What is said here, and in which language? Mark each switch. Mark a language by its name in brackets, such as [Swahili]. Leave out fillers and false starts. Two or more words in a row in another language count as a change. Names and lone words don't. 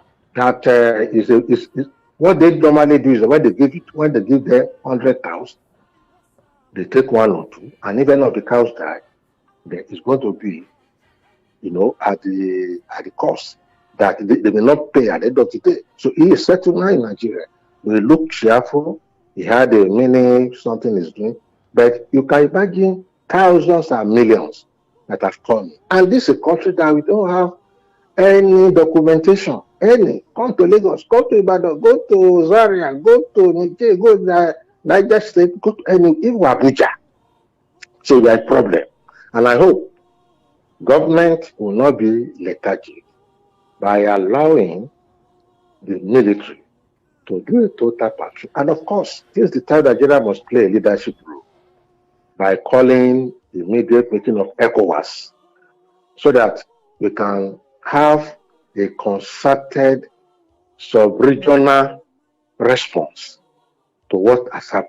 [English] That what they normally do is when they give them 100 cows, they take 1 or 2, and even if the cows die, there is going to be, at the cost that they will not pay at the end of the day. So he is settled now in Nigeria. He looked cheerful. He had a something he's doing. But you can imagine thousands and millions that have come. And this is a country that we don't have any documentation. Any. Come to Lagos, go to Ibadan, go to Zaria, go to Niger, go to Niger State, go to any, even Abuja. So we have a problem. And I hope government will not be lethargic by allowing the military to do a total patrol. And of course, this is the time that Nigeria must play a leadership role by calling the immediate meeting of ECOWAS so that we can have a concerted sub-regional response to what has happened.